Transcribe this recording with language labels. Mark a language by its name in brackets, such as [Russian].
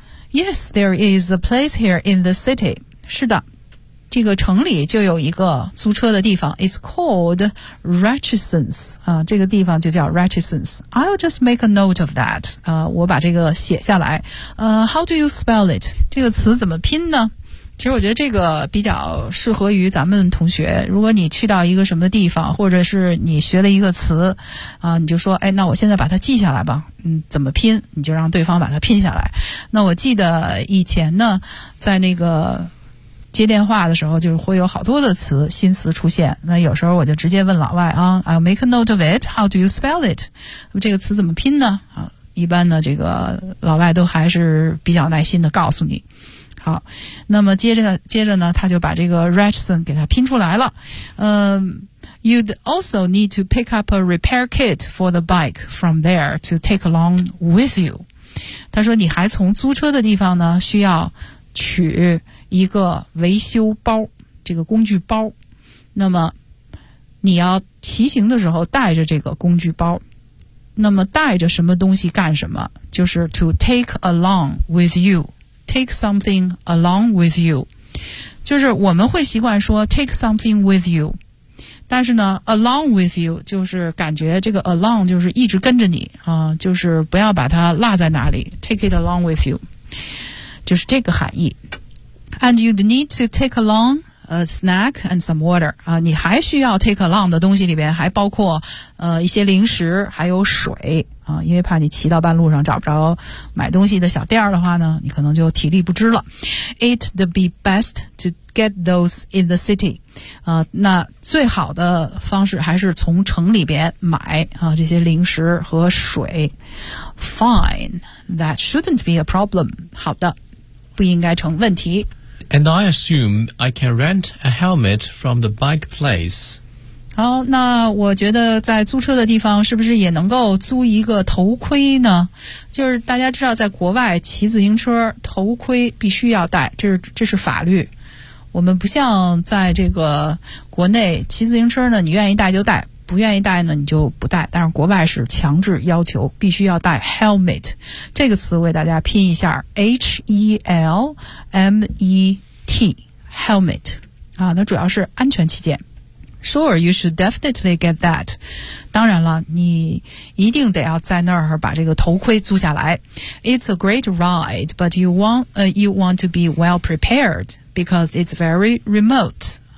[English] Yes, there is a place here in the city。 [Chinese] 是的，这个城里就有一个租车的地方。 [English] It's called Richardson's、啊、 [Chinese] 这个地方就叫 [English] Richardson's。 I'll just make a note of that、啊、 [Chinese] 我把这个写下来、 [English] How do you spell it? [Chinese] 这个词怎么拼呢？其实我觉得这个比较适合于咱们同学，如果你去到一个什么地方，或者是你学了一个词啊，你就说哎，那我现在把它记下来吧，嗯，怎么拼，你就让对方把它拼下来。那我记得以前呢在那个接电话的时候，就是会有好多的词，新词出现，那有时候我就直接问老外啊， [English] I'll make a note of it, how do you spell it? [Chinese] 这个词怎么拼呢？啊，一般呢这个老外都还是比较耐心的告诉你。好，那么接着呢他就把这个 Richardson 给他拼出来了。 [English] You'd also need to pick up a repair kit for the bike from there to take along with you。 [Chinese] 他说你还从租车的地方呢需要取一个维修包，这个工具包，那么你要骑行的时候带着这个工具包。那么带着什么东西干什么，就是 [English] to take along with you, [Chinese] take something along with you, 就是我们会习惯说 [English] take something with you, [Chinese] 但是呢 along with you 就是感觉这个 along 就是一直跟着你、就是不要把它落在哪里， [English] take it along with you, [Chinese] 就是这个含义。 [English] And you'd need to take alongA snack and some water. [Chinese] 啊，你还需要 take along 的东西里边还包括一些零食，还有水啊，因为怕你骑到半路上找不着买东西的小店的话呢，你可能就体力不支了。 [English] It'd be best to get those in the city. [Chinese] 那最好的方式还是从城里边买啊这些零食和水。 [English] Fine, that shouldn't be a problem. [Chinese] 好的，不应该成问题。 [English] And I assume I can rent a helmet from the bike place. [Chinese] 好，那我觉得在租车的地方是不是也能够租一个头盔呢？就是大家知道在国外骑自行车头盔必须要戴，这是法律。我们不像在这个国内骑自行车呢，你愿意戴就戴，不愿意戴呢你就不戴，但是国外是强制要求必须要戴 helmet。这个词为大家拼一下 H-E-L-M-E-T helmet、啊、那主要是安全起见。 [English] Sure, you should definitely get that. [Chinese] 当然了，你一定得要在那儿把这个头盔租下来。 [English] It's a great ride, but you want to be well prepared because it's very remote.